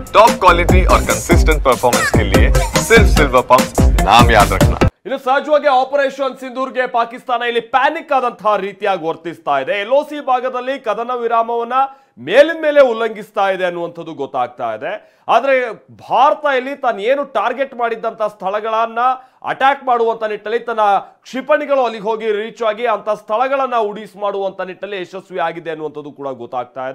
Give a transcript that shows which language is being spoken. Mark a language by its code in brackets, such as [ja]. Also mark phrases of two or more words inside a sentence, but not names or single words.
[en] top quality [hi] और [en] consistent performance [hi] के लिए सिर्फ सिल्वर पंप नाम याद रखना। [kn] ಇನ್ನು ಸಹಜವಾಗಿ ಆಪರೇಷನ್ ಸಿಂಧೂರ್ಗೆ ಪಾಕಿಸ್ತಾನ ಇಲ್ಲಿ ಪ್ಯಾನಿಕ್ ಆದಂತಹ ರೀತಿಯಾಗಿ ವರ್ತಿಸ್ತಾ ಇದೆ. LOC ಭಾಗದಲ್ಲಿ ಕದನ ವಿರಾಮವನ್ನ ಮೇಲಿನ ಮೇಲೆ ಉಲ್ಲಂಘಿಸ್ತಾ ಇದೆ ಅನ್ನುವಂಥದ್ದು ಗೊತ್ತಾಗ್ತಾ ಇದೆ. ಆದ್ರೆ ಭಾರತ ಇಲ್ಲಿ ತಾನು ಏನು ಟಾರ್ಗೆಟ್ ಮಾಡಿದ್ದಂತ ಸ್ಥಳಗಳನ್ನ ಅಟ್ಯಾಕ್ ಮಾಡುವಂತ ನಿಟ್ಟಲ್ಲಿ ತನ್ನ ಕ್ಷಿಪಣಿಗಳು ಅಲ್ಲಿಗೆ ಹೋಗಿ ರೀಚ್ ಆಗಿ ಅಂತ ಸ್ಥಳಗಳನ್ನ ಉಡಿಸ್ ಮಾಡುವಂತ ನಿಟ್ಟಲ್ಲಿ ಯಶಸ್ವಿ ಆಗಿದೆ ಅನ್ನುವಂಥದ್ದು ಕೂಡ ಗೊತ್ತಾಗ್ತಾ ಇದೆ.